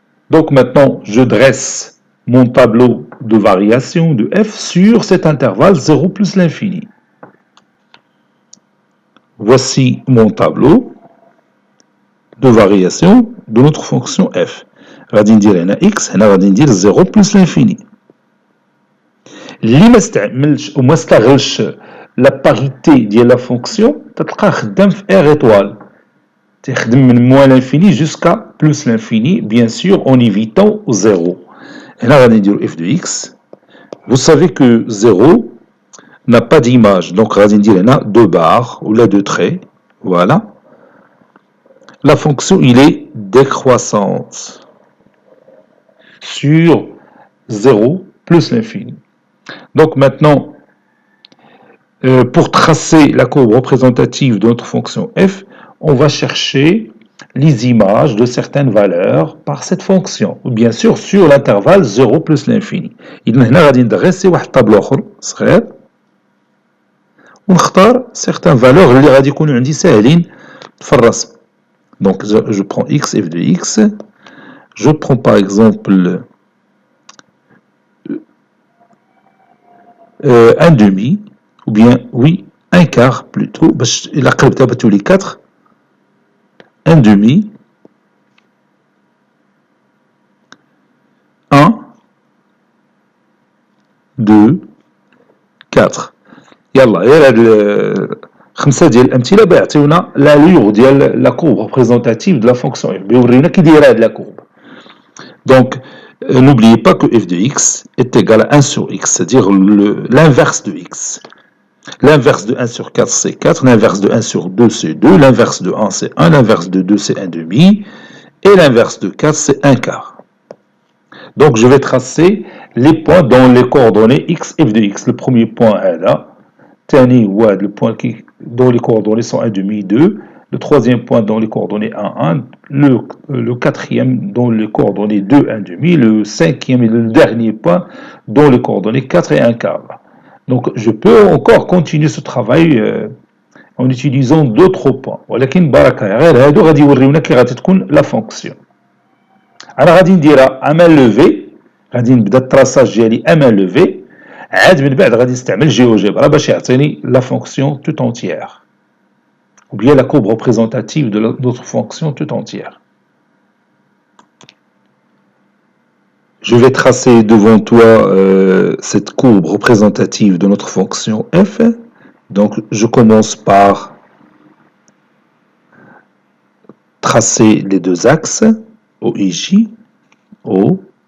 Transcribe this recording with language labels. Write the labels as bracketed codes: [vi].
[fr] Donc maintenant, je dresse mon tableau de variation de f sur cet intervalle 0 plus l'infini. voici mon tableau de variation de notre fonction f. [ar] غادي ندير هنا x, هنا غادي ندير [fr] 0 plus l'infini. [ar] اللي ما استعملش وما استغلش لا باريتي ديال لا فونكسيون تلقاه خدام في [fr] r étoile. [ar] تخدم من [fr] moins l'infini jusqu'à plus l'infini, bien sûr en évitant 0. [ar] هنا غادي ندير [fr] f de x. Vous savez que 0 n'a pas d'image, donc [ar] غادي ندير هنا [fr] 2 barres ou là 2 traits. Voilà. La fonction, il est décroissante sur 0 plus l'infini. Donc maintenant, pour tracer la courbe représentative de notre fonction f, on va chercher les images de certaines valeurs par cette fonction, ou bien sûr sur l'intervalle 0 plus l'infini. [ar] إذن هنا غادي ندرسي واحد الطابلو آخر صغير ونختار [fr] certaines valeurs [ar] اللي غادي يكونوا عندي ساهلين في الرسم. [fr] Donc je prends x, f de x, je prends par exemple un demi, ou bien oui, un quart plutôt, il a tous les 4, un demi, 1, 2, 4. [ar] يلا غير هاد خمسه ديال الامثله بيعطيونا l'allure ديال [fr] la courbe représentative de la fonction f, [ar] بيورينا كي دايره هاد [fr] la courbe. Donc n'oubliez pas que f de x est égal à 1 sur x, c'est-à-dire l'inverse de x. L'inverse de 1 sur 4, c'est 4. L'inverse de 1 sur 2, c'est 2. L'inverse de 1, c'est 1. L'inverse de 2, c'est 1 demi. Et l'inverse de 4, c'est 1 quart. Donc, je vais tracer les points dans les coordonnées x, f de x. Le premier point est là. Le point dont les coordonnées sont 1 demi, 2. Le troisième point dans les coordonnées 1, 1. Le quatrième dans les coordonnées 2, 1 demi. Le cinquième et le dernier point dans les coordonnées 4 et 1 quart. Donc, je peux encore continuer ce travail en utilisant d'autres points. [ar] ولكن بركة غير هادو غادي يوريونا كي غادي تكون لا فونكسيون. أنا غادي نديرها أمان لوفي، غادي نبدا التراساج ديالي أمان لوفي، عاد من بعد غادي نستعمل جيوجيبرا باش يعطيني لا فونكسيون [fr] tout entière. Ou bien la courbe représentative de notre fonction tout entière. Je vais tracer devant toi cette courbe représentative de notre fonction f. Donc, je commence par tracer les deux axes, O et J. O.